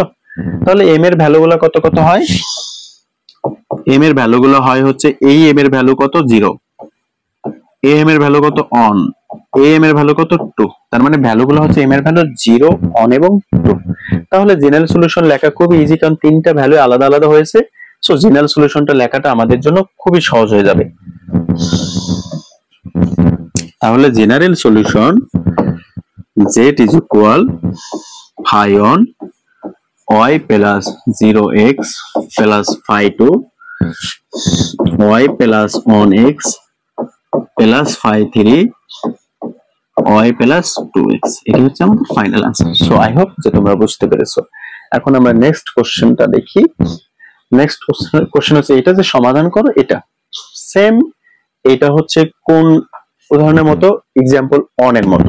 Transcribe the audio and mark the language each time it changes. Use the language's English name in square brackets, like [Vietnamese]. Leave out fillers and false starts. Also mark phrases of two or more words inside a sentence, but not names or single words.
[Bangla] তাহলে m এর ভ্যালুগুলো কত কত হয়, m এর ভ্যালুগুলো হয় হচ্ছে এই m এর ভ্যালু কত 0, am এর ভ্যালু কত অন, am এর ভ্যালু কত 2, তার মানে ভ্যালুগুলো হচ্ছে m এর ভ্যালু 0, অন এবং 2। তাহলে [English] general solution [Bangla] লেখা খুবই ইজি, কারণ তিনটা ভ্যালু আলাদা আলাদা হয়েছে। সো [English] general solutionটা [Bangla] লেখাটা আমাদের জন্য খুবই সহজ হয়ে যাবে। [English] তাহলে general solution z is equal phi on y plus 0x plus phi 2 y plus on x plus phi 3 y plus 2x, [Bangla] এটা হচ্ছে আমাদের [English] final answer. [Bangla] সো [English] I hope [Bangla] যে তোমরা বুঝতে পেরেছো। এখন আমরা [English] next questionটা [Bangla] দেখি। [English] next question [Bangla] হচ্ছে এটা যে সমাধান করো, এটা সেম, এটা হচ্ছে কোন উদাহরণের মতো, [English] example one [Bangla] এর মতো।